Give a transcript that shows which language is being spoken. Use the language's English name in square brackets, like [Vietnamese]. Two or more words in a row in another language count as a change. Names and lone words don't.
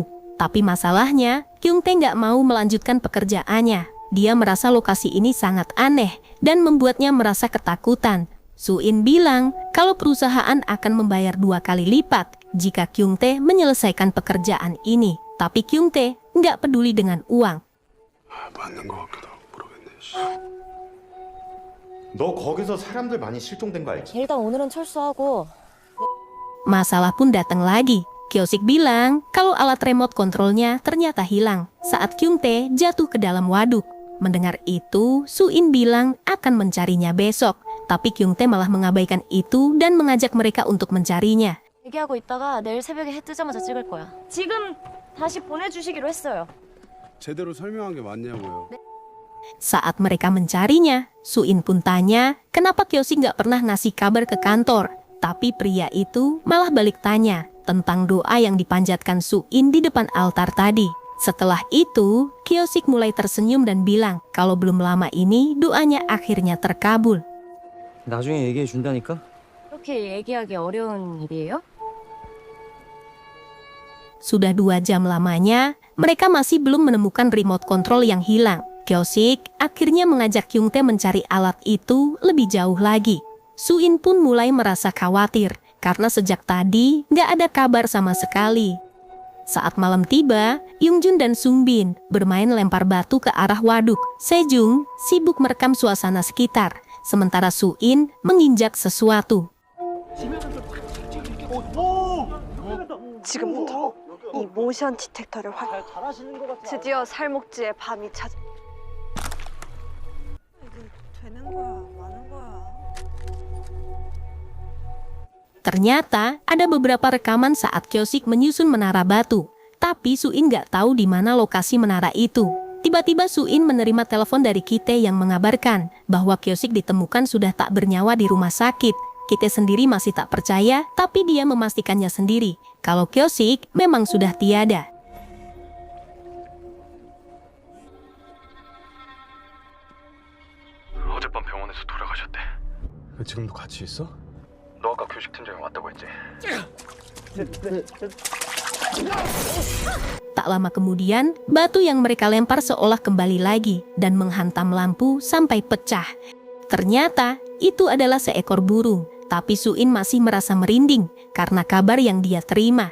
[Indonesian] Tapi masalahnya, Kyung-tae nggak mau melanjutkan pekerjaannya. Dia merasa lokasi ini sangat aneh dan membuatnya merasa ketakutan. Su-in bilang kalau perusahaan akan membayar 2 kali lipat jika Kyung-tae menyelesaikan pekerjaan ini. Tapi Kyung-tae nggak peduli dengan uang. [Korean] 맞는 것 같기도 하고 모르겠네. 너 거기서 사람들 많이 실종된 거 알지? 일단 오늘은 철수하고 [Indonesian] Masalah pun datang lagi. Kyo-sik bilang kalau alat remote kontrolnya ternyata hilang saat Kyung-tae jatuh ke dalam waduk. Mendengar itu, Su-in bilang akan mencarinya besok. Tapi Kyung-tae malah mengabaikan itu dan mengajak mereka untuk mencarinya. [Korean] 얘기하고 있다가 내일 새벽에 해 뜨자마자 찍을 거야. 지금 다시 보내주시기로 했어요. 제대로 설명한 게 맞냐고요. [Indonesian] Saat mereka mencarinya, Su-in pun tanya kenapa Kyo-sik nggak pernah ngasih kabar ke kantor. Tapi pria itu malah balik tanya tentang doa yang dipanjatkan Su-in di depan altar tadi. Setelah itu, Kyo-sik mulai tersenyum dan bilang kalau belum lama ini doanya akhirnya terkabul. [Korean] 나중에 얘기해 준다니까? 그렇게 얘기하기 어려운 일이에요? [Indonesian] Sudah 2 jam lamanya, mereka masih belum menemukan remote control yang hilang. Kyo-sik akhirnya mengajak Kyung-tae mencari alat itu lebih jauh lagi. Su-in pun mulai merasa khawatir karena sejak tadi nggak ada kabar sama sekali. Saat malam tiba, Yung-jun dan Sung-bin bermain lempar batu ke arah waduk. Se-jung sibuk merekam suasana sekitar, sementara Su-in menginjak sesuatu. [Korean] 지금부터 이 모션 디텍터를 드디어 살목지에 밤이 찾아. 이게 되는 거야, 많은 거야. [Indonesian] Ternyata ada beberapa rekaman saat Kyo-sik menyusun menara batu. Tapi Su-in nggak tahu di mana lokasi menara itu. Tiba-tiba Su-in menerima telepon dari Ki-tae yang mengabarkan bahwa Kyo-sik ditemukan sudah tak bernyawa di rumah sakit. Ki-tae sendiri masih tak percaya, tapi dia memastikannya sendiri kalau Kyo-sik memang sudah tiada. [Korean] 어젯밤 병원에서 돌아가셨대. 지금도 같이 있어? 너 아까 교식 팀장이 왔다고 했지? [Indonesian] Tak lama kemudian, batu yang mereka lempar seolah kembali lagi dan menghantam lampu sampai pecah. Ternyata itu adalah seekor burung, tapi Su-in masih merasa merinding karena kabar yang dia terima.